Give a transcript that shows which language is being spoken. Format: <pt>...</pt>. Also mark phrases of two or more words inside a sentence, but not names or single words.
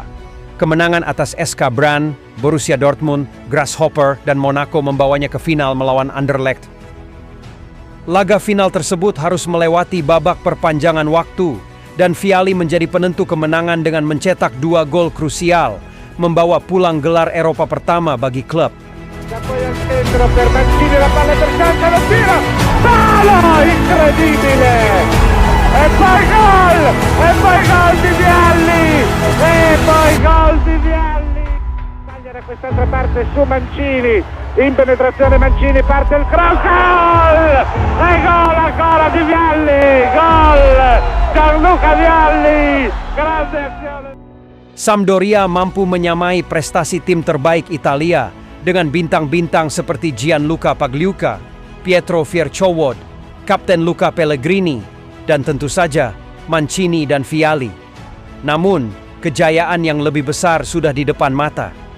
<id>Kemenangan atas SK Brann, Borussia Dortmund, Grasshopper, dan Monaco membawanya ke final melawan Anderlecht. Laga final tersebut harus melewati babak perpanjangan waktu, dan Vialli menjadi penentu kemenangan dengan mencetak 2 gol krusial, membawa pulang gelar Eropa pertama bagi klub.</id> <it>Poi al centro per Mancini, la palla per Sanca, lo tira, palo, incredibile! E poi gol di Vialli! E poi gol di Vialli! Taglia da quest'altra parte su Mancini, in penetrazione Mancini, parte il cross, gol! E gol ancora di Vialli! Gol! Gianluca Vialli! Grande azione!</it> <id>Sampdoria mampu menyamai prestasi tim terbaik Italia dengan bintang-bintang seperti Gianluca Pagliuca, Pietro Verchovod, Kapten Luca Pellegrini, dan tentu saja Mancini dan Vialli. Namun, kejayaan yang lebih besar sudah di depan mata.</id>